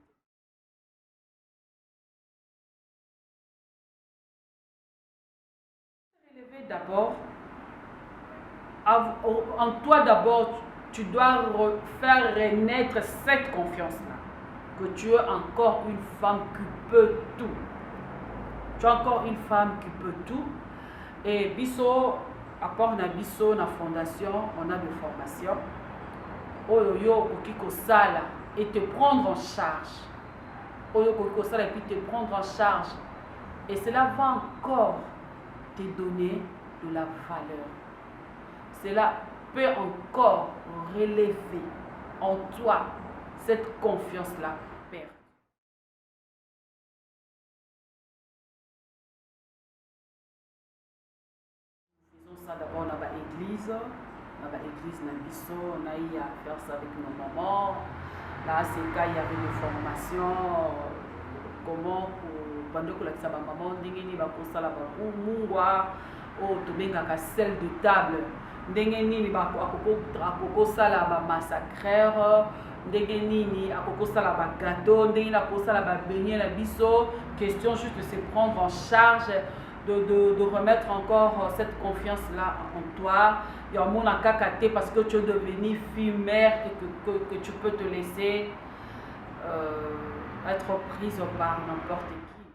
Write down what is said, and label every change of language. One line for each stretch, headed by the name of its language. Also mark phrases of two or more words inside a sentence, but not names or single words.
French: Relever d'abord, en toi d'abord, tu dois faire renaître cette confiance-là. Que tu es encore une femme qui peut tout. Tu es encore une femme qui peut tout. Et biso, à part
Lingala: na biso,
French: na fondation, on a des formations.
Lingala: Oyo okiko sala
French: et te prendre en charge.
Lingala: Oyo okiko sala
French: et puis te prendre en charge. Et cela va encore te donner de la valeur. Cela peut encore relever en toi cette confiance-là. Père. Nous faisons ça d'abord dans l'église. Dans l'église, on a eu à faire ça avec nos mamans. Là, c'est quand il y avait des formations. Comment pendant que la maman
Lingala: ndengeni ba kosala ba mungwa o to benga ka
French: sel de table
Lingala: ndengeni ba akoko sala ba massacreur ndengeni akoko sala ba gâteau ndengeni akosala ba beignet na biso.
French: Question juste de se prendre en charge, de remettre encore cette confiance là en toi. Il y a un monde à cacaté parce que tu es devenue fille mère et que tu peux te laisser être prise par n'importe qui.